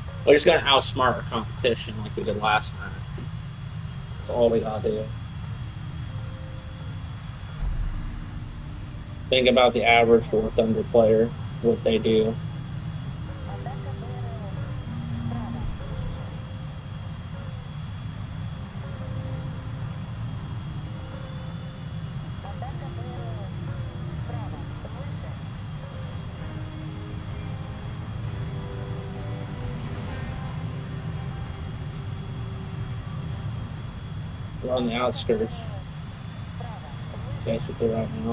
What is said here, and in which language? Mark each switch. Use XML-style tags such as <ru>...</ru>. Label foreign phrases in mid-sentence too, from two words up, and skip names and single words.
<en>We're just gonna outsmart our competition like we did last match. That's all we gotta do. Think about the average War Thunder player, what they do.</en> <ru>Атака БРЛ. Справа. Атака БРЛ. Справа. Выше.</ru> <en>We're on the outskirts,</en> <ru>Справа. Выше.</ru> <en>basically, right now.</en>